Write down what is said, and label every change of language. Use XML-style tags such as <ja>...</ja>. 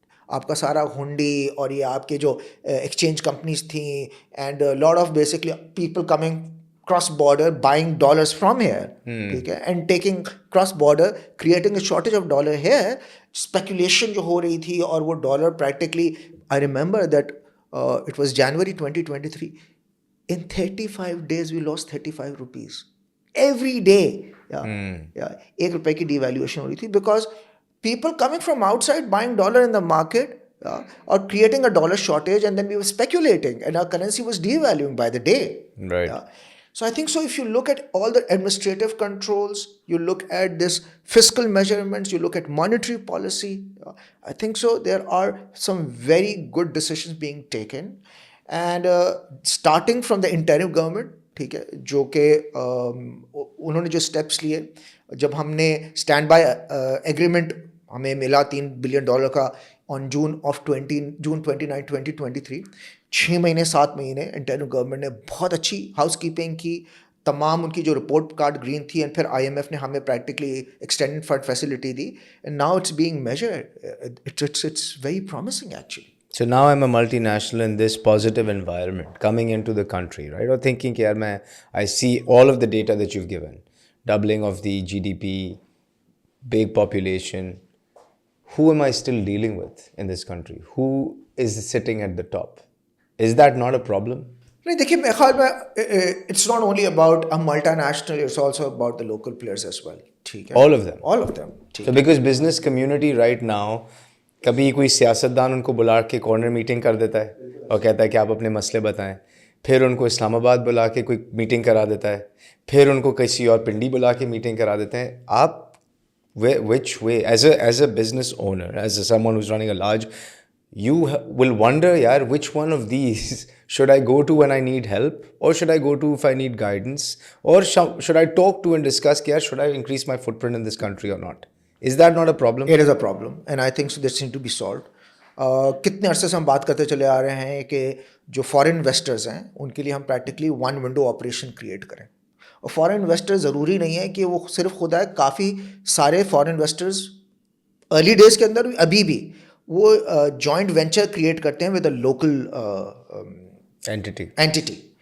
<ur>آپ کا سارا ہنڈی اور یہ آپ کے جو ایکسچینج کمپنیز تھیں</ur> <en>And lot of basically people coming cross border buying dollars from here, ٹھیک ہے, and taking cross border creating a shortage of dollar here. Speculation</en> <ur>جو ہو رہی تھی اور وہ</ur> <en>Dollar practically I remember that it was January 2023, in 35 days we lost 35 rupees every day.</en> <ur>ایک روپے کی ڈی ویلیویشن ہو رہی تھی</ur> <en>because people coming from outside buying dollar in the market or creating a dollar shortage, and then we were speculating and our currency was devaluing by the day. Right. So I think so if you look at all the administrative controls, you look at this fiscal measurements, you look at monetary policy, I think so there are some very good decisions being taken. And starting from the interim government,</en> <ur>ٹھیک ہے, جو کہ انہوں نے جو steps لیے, جب ہم نے اسٹینڈ بائی ایگریمنٹ ہمیں ملا $3 بلین کا آن جون 29, 2023, 6 مہینے 7 مہینے انٹرم گورنمنٹ نے بہت اچھی ہاؤس کیپنگ کی. تمام ان کی جو رپورٹ کارڈ گرین تھی, اینڈ پھر IMF نے ہمیں practically extended fund facility the,</ur> <en>And now it's being measured. It's very promising actually. So now I'm a multinational in this positive environment coming into the country, right? Or thinking</en> <ur>کہ یار میں</ur> <en>I see all of the data that you've given, doubling of the GDP, big population. Who am I still dealing with in this country? Who is sitting at the top? Is that not a problem?</en> <ur>نہیں دیکھیے, میرے خیال میں</ur> <en>It's not only about a multinational, it's also about the local players as well, ٹھیک ہے, All of them. all of them. So because business community right now,</en> <ur>کبھی کوئی سیاستدان ان کو بلا کے کارنر میٹنگ کر دیتا ہے اور کہتا ہے کہ آپ اپنے مسئلے بتائیں, پھر ان کو اسلام آباد بلا کے کوئی میٹنگ کرا دیتا ہے, پھر ان کو کسی اور پنڈی بلا کے میٹنگ کرا دیتے ہیں.</ur> <en>آپ which way as a business owner, as someone who's running a large, you will wonder yaar which one of these should I go to when I need help, or should I go to if I need guidance, or should I talk to and discuss کہ should I increase my footprint in this country or not? Is that not a problem? It is a problem, and I think so this needs to be solved.</en> <ur>کتنے عرصے سے ہم بات کرتے چلے آ رہے ہیں کہ جو فارن انویسٹرز ہیں ان کے لیے ہم practically one window operation create کریں. اور فارن انویسٹر ضروری نہیں ہے کہ وہ صرف خود ہے, کافی سارے فارن انویسٹرز ارلی ڈیز کے اندر ابھی بھی وہ جوائنٹ وینچر کریٹ کرتے ہیں ود اے لوکل اینٹی.</ur>